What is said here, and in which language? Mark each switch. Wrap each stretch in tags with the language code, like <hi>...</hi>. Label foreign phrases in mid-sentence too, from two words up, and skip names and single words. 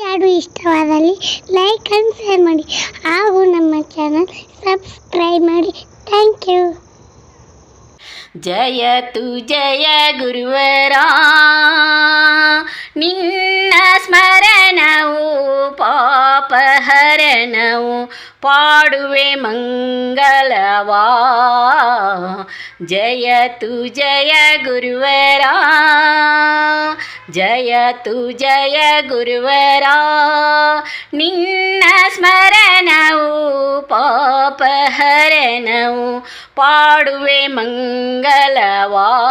<kn>ಹಾಡು ಇಷ್ಟವಾದಲ್ಲಿ</kn> <en>like and share</en> <kn>ಮಾಡಿ ಹಾಗೂ ನಮ್ಮ ಚಾನಲ್ ಸಬ್ಸ್ಕ್ರೈಬ್ ಮಾಡಿ.</kn> <en>Thank you.</en> <kn>ಜಯತು ಜಯ ಗುರುವರ ನಿನ್ನ ಸ್ಮರಣವು ಪಾಪಹರಣವು ಪಾಡುವೆ ಮಂಗಲವಾ. ಜಯತು ಜಯ ಗುರುವರ ಜಯತು ಜಯ ಗುರುವರ ನಿನ್ನ ಸ್ಮರಣವು ಪಾಪಹರಣವು ಪಾಡುವೆ ಮಂಗಲವಾ.</kn>